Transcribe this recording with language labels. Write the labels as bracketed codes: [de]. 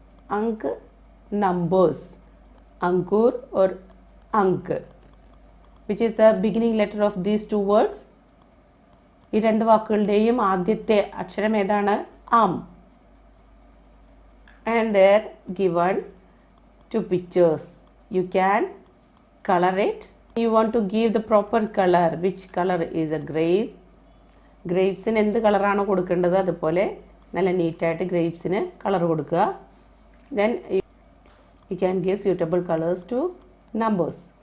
[en] Ank numbers. Ankur or Ank, which is the beginning letter of these two words. [ml] ഈ രണ്ട് വാക്കുകളുടെയും ആദ്യത്തെ അക്ഷരം ഏതാണ്? ആം. [en] And there given two pictures. You can color it. You want to give the proper color. Which color is a grape? [ml] ഗ്രേപ്സിന് എന്ത് കളറാണോ കൊടുക്കേണ്ടത് അതുപോലെ നല്ല നീറ്റായിട്ട് ഗ്രേപ്സിന് കളർ കൊടുക്കുക. [en] Then you can give suitable colors to numbers.